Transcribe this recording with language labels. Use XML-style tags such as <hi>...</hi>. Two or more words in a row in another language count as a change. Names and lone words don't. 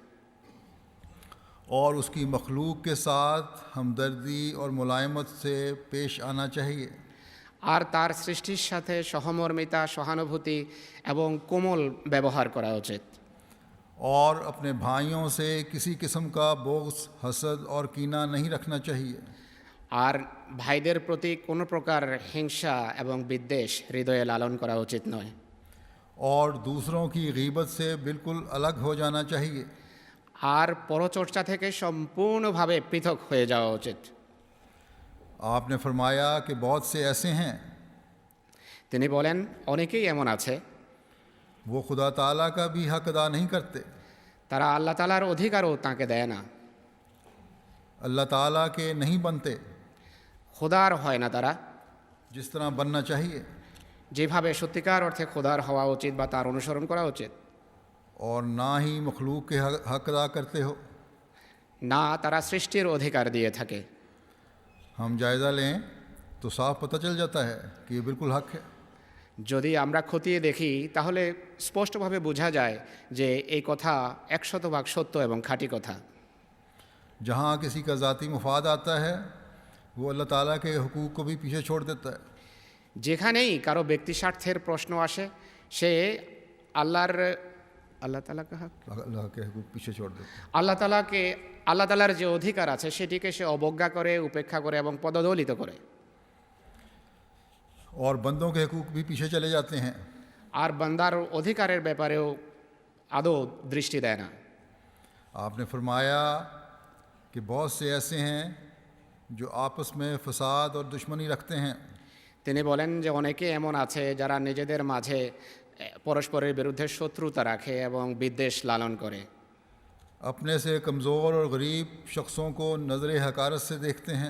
<ur>اور اس کی مخلوق کے ساتھ ہمدردی اور ملائمت سے پیش آنا چاہیے،</ur> <bn>আর তার সৃষ্টির সাথে সহমর্মিতা, সহানুভূতি এবং কোমল ব্যবহার করা উচিত।</bn> <ur>اور اپنے بھائیوں سے کسی قسم کا بغض، حسد اور کینہ نہیں رکھنا چاہیے،</ur> <bn>আর ভাইদের প্রতি কোনো প্রকার হিংসা এবং বিদ্বেষ হৃদয়ে লালন করা উচিত নয়।</bn> <ur>اور دوسروں کی غیبت سے بالکل الگ ہو جانا چاہیے۔</ur> <bn>আর পরচর্চা থেকে সম্পূর্ণভাবে পৃথক হয়ে যাওয়া উচিত।</bn> <ur>آپ نے فرمایا کہ بہت سے ایسے ہیں</ur> <bn>তিনি বলেন, অনেকেই এমন আছে</bn> <ur>وہ خدا تعالیٰ کا بھی حق ادا نہیں کرتے،</ur> <bn>তারা আল্লাহ তাআলার অধিকারও তাঁকে দেয় না,</bn> <ur>اللہ تعالیٰ کے نہیں بنتے</ur> <bn>খোদার হয় না তারা,</bn> <ur>جس طرح بننا چاہیے،</ur> <bn>যেভাবে সত্যিকার অর্থে খোদার হওয়া উচিত বা তার অনুসরণ করা উচিত।</bn> <ur>اور نہ ہی مخلوق کے حق ادا کرتے ہو۔</ur> <bn>না তারা সৃষ্টির অধিকার দিয়ে থাকে।</bn> <ur>ہم جائزہ لیں تو صاف پتہ چل جاتا ہے کہ یہ بالکل حق ہے.</ur> <bn>যদি আমরা খতিয়ে দেখি তাহলে স্পষ্টভাবে বোঝা যায় যে এই কথা 100% সত্য এবং খাঁটি কথা।</bn> <ur>جہاں کسی کا ذاتی مفاد آتا ہے وہ اللہ تعالیٰ کے حقوق کو بھی پیچھے چھوڑ دیتا ہے.</ur> <bn>যেখানেই কারো ব্যক্তি স্বার্থের প্রশ্ন আসে সে আল্লাহ তাআলাকে</bn> <ur>اللہ کے حقوق پیچھے چھوڑ دیتا ہے.</ur> <bn>আল্লাহ তাআলার যে অধিকার আছে সেটিকে সে অবজ্ঞা করে, উপেক্ষা করে এবং পদদলিত করে।</bn> <ur>اور بندوں کے حقوق بھی پیچھے چلے جاتے ہیں.</ur> <bn>আর বান্দার অধিকারের ব্যাপারেও আদৌ দৃষ্টি দেয় না।</bn> <ur>آپ نے فرمایا کہ بہت سے ایسے ہیں جو آپس میں فساد اور دشمنی رکھتے ہیں.</ur> <bn>তিনি বলেন যে অনেকে এমন আছে যারা নিজেদের মাঝে পরস্পরের বিরুদ্ধে শত্রুতা রাখে এবং বিদ্বেষ লালন করে।</bn> <ur>اپنے سے کمزور اور غریب شخصوں کو نظر حقارت سے دیکھتے ہیں.</ur>